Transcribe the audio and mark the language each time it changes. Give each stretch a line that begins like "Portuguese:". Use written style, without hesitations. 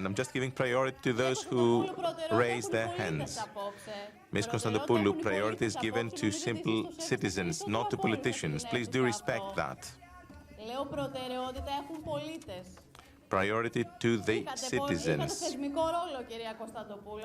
English: I'm just giving priority to those who raise their hands. Ms. Konstantopoulou, priority is given to simple citizens, not to politicians. Please do respect that.
Greek: Λέω προτεραιότητα έχουν πολίτες.
English: Priority to the citizens.
Greek: Είχατε θεσμικό ρόλο, κυρία Κωνσταντοπούλου.